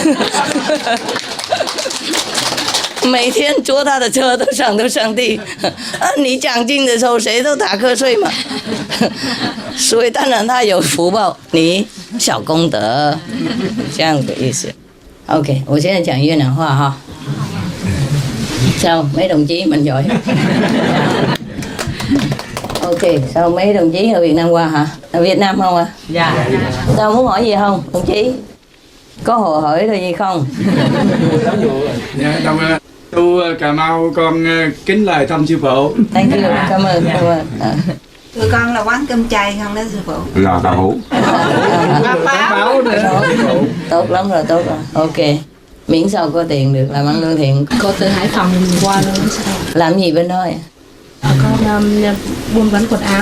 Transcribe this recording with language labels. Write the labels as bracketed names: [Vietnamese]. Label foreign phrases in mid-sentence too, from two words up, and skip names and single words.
[Chinese] 每天坐他的车都想到上帝。你讲经的时候，谁都打瞌睡嘛，所以当然他有福报，你小功德，这样的意思。OK， 我现在讲越南话哈。 [Vietnamese] Sao mấy đồng chí mình giỏi. Ok, sao mấy đồng chí ở Việt Nam qua hả? Ở Việt Nam không à? Dạ. Sao muốn hỏi gì không, đồng chí? Có hồ hỏi rồi gì không? Dạ, tôi Cà Mau con kính lời thăm sư phụ. [English] Thank you, [Vietnamese] cảm ơn. Tụi con là quán cơm chay không đó sư phụ? Là tàu hũ. Báo nữa. Tốt lắm rồi, tốt rồi. Ok. Miễn sao có tiền được làm ăn lương thiện. Cô từ Hải Phòng qua luôn sao? Làm gì bên đó? Con buôn bán quần áo.